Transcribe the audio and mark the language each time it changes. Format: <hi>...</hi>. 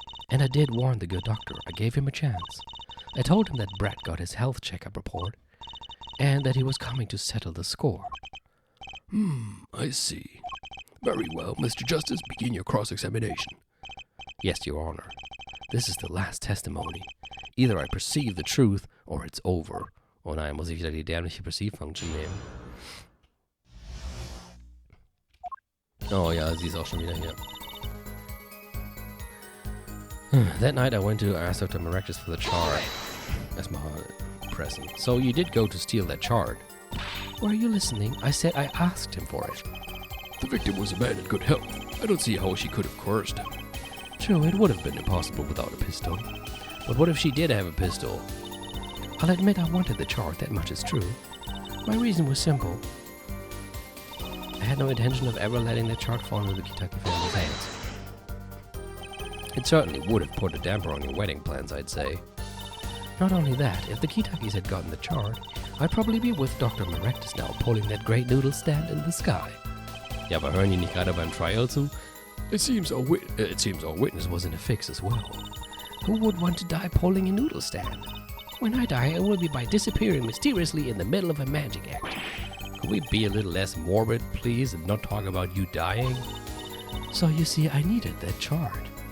<en>And I did warn the good doctor. I gave him a chance. I told him that Brett got his health checkup report, and that he was coming to settle the score. I see. Very well, Mr. Justice, begin your cross-examination. Yes, Your Honor. This is the last testimony. Either I perceive the truth, or it's over.</en> <de>Oh nein, muss ich wieder die dämliche Perceive-Function nehmen. Oh ja, sie ist auch schon wieder hier.</de> <en>That night I went to ask Dr. Maractus for the chart. That's my present. So you did go to steal that chart. Were you listening? I said I asked him for it. The victim was a man in good health. I don't see how she could have coerced him. True, it would have been impossible without a pistol. But what if she did have a pistol? I'll admit I wanted the chart, that much is true. My reason was simple. I had no intention of ever letting the chart fall into the Kitaki family's hands. It certainly would have put a damper on your wedding plans, I'd say. Not only that, if the Kitakis had gotten the chart, I'd probably be with Dr. Maractus now, pulling that great noodle stand in the sky.</en> <de>Ja, aber hören die nicht gerade beim Trial zu?</de> <en>It seems our witness was in a fix as well. Who would want to die pulling a noodle stand? When I die, it will be by disappearing mysteriously in the middle of a magic act. Could we be a little less morbid, please, and not talk about you dying? So you see, I needed that chart.</en>